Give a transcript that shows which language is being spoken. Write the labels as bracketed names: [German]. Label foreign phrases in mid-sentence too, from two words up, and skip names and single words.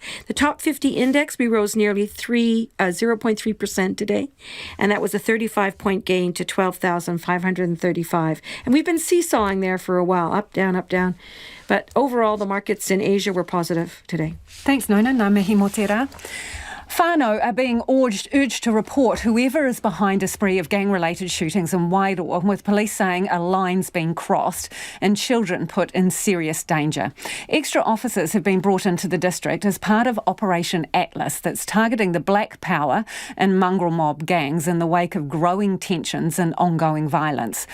[English] The top 50 index, we rose nearly 0.3% today, and that was a 35-point gain to 12,535. And we've been seesawing there for a while, up, down, up, down. But overall, the markets in Asia were positive today. Thanks, Nona. [Māori] Ngā mihi mō te rā. [English] Whānau are being urged to report whoever is behind a spree of gang-related shootings in Wairoa, with police saying a line's been crossed and children put in serious danger. Extra officers have been brought into the district as part of Operation Atlas that's targeting the Black Power and mongrel mob gangs in the wake of growing tensions and ongoing violence.